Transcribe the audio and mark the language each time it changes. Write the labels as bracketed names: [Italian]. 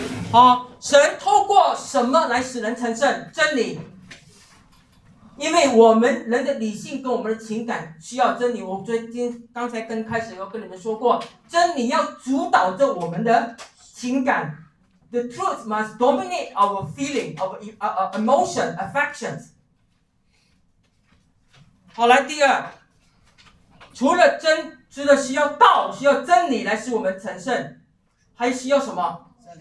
[Chinese] 好，神透过什么来使人成圣？真理。因为我们人的理性跟我们的情感需要真理。我最近刚才跟开始要跟你们说过，真理要主导着我们的情感。 [English] The truth must dominate our feeling, our emotion, affections. [Chinese] 好，来第二。除了需要道，需要真理来使我们成圣，还需要什么？